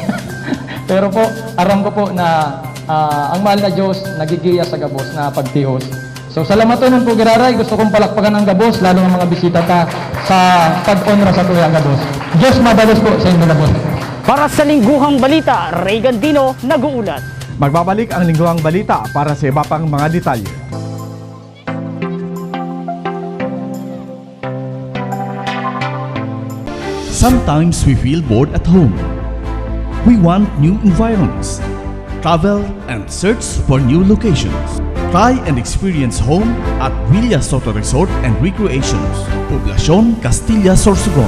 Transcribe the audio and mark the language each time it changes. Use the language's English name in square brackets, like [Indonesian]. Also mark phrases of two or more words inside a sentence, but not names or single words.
[Bikol] Pero po, aram ko po na ang mahal na Diyos nagigiya sa gabos na pagtios. So, salamatunon po giraray, gusto kong palakpakan ang gabos, lalo ng mga bisita ta sa pag-honra sa tuya ang gabos. Diyos madalos po sa inyo gabos. [Filipino] Para sa Lingguhang Balita, Ray Gandino, nag-uulat. Magbabalik ang Lingguhang Balita para sa iba pang mga detalye. [English] Sometimes we feel bored at home. We want new environments. Travel and search for new locations. Try and experience home at Villa Soto Resort and Recreations, Poblacion, Castilla, Sorsogon.